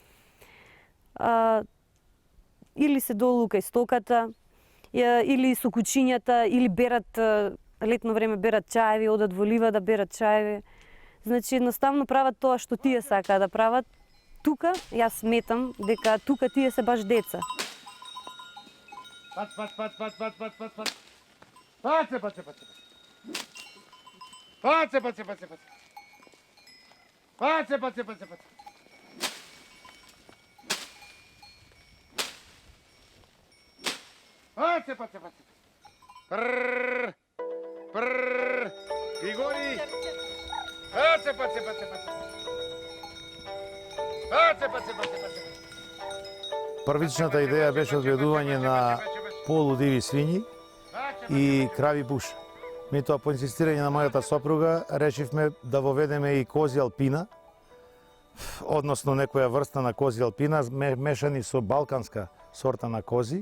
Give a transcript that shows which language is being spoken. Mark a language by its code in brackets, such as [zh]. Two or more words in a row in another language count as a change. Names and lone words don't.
[mk] Или се долу кај стоката, или со кучињата, или берат летно време берат чаеви, одат во лива да берат чаеви. Значи едноставно прават тоа што тие сакаат да прават. Тука јас сметам дека тука тие се баш деца. Паце, паце, паце. Паце, паце, паце, паце. Паце, паце, паце, паце. Паце, паце, паце. Прррр. Прррр. Григорий. Паце, паце, паце, паце. Паце, паце, паце, паце. Првичната идеја беше одведување на полудиви свињи и крави буш. Меѓутоа, по инсистирање на мојата сопруга, решивме да воведеме и кози алпина, односно некоја врста на кози алпина, мешани со балканска сорта на кози.